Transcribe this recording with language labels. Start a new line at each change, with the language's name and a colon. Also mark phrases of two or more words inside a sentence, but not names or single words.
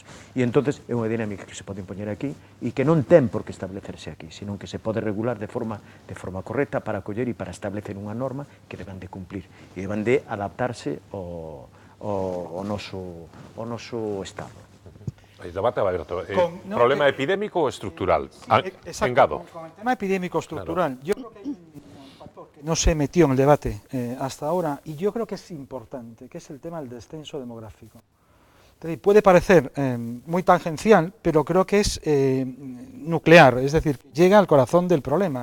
Galician: E entonces é unha dinámica que se pode impoñer aquí e que non ten por que establecerse aquí, sino que se pode regular de forma correcta para coller e para establecer unha norma que deban de cumplir e deban de adaptarse ao noso Estado.
Spanish: El debate aberto. ¿Problema epidémico o estructural? Exacto, con el tema epidémico estructural, yo creo que hay un factor que no se metió en el debate hasta ahora y yo creo que es importante, que es el tema del descenso demográfico. Entonces, puede parecer muy tangencial, pero creo que es nuclear, es decir, llega al corazón del problema.